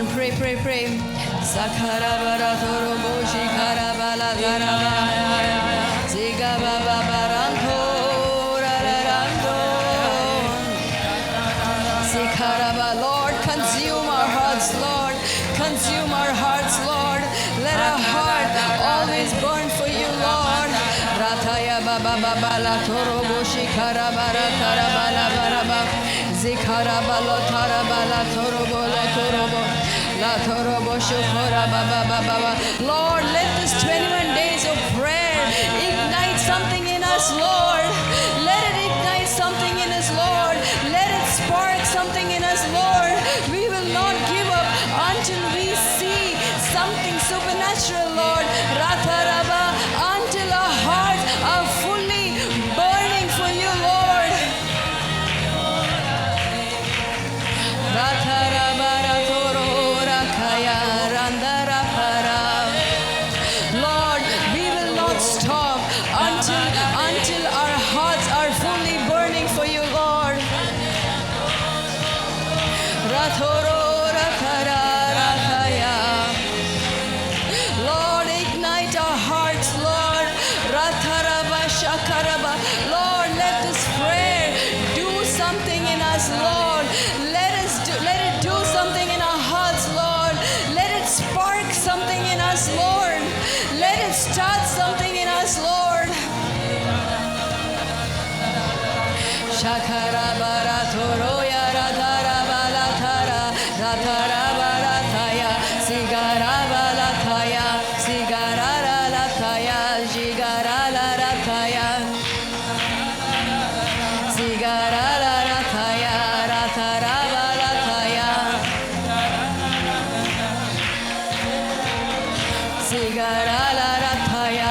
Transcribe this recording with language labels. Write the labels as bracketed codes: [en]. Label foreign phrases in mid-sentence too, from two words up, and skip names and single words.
[en] pray, pray. Sakarabara torobo shikarabala garaba. Zigababa baranto rararando. Sikaraba, Lord, consume our hearts, Lord. Consume our hearts, Lord. Let our heart always burn for you, Lord. Rataya baba baba la torobo shikarabara tarabala baraba. Zikarabalo tarabala torobo la torobo. La torobo shukora baba baba. Lord, let this 21 days of prayer ignite something in us, Lord. Let it ignite something in us, Lord. Let it spark something in us, Lord. We will not give up until we see something supernatural, Lord. Rataraba, until our hearts are fully burning for you, Lord. Rataraba ratoro rakaya randara para. Lord, we will not stop until our hearts are fully burning for you, Lord. Ratoro rakara rakaya. Lord, ignite our hearts, Lord. Rataraba shakaraba. Lord, let this prayer do something in us, Lord. Let it do something in our hearts, Lord. Let it spark something in us, Lord. Let it start something in us, Lord. Shakaraba ratoro ya rataraba latara. Rataraba lataya. Sigaraba lataya. Sigarara lataya. Jigarala lataya. Sigarala lataya. Rataraba lataya. Sigarala lataya.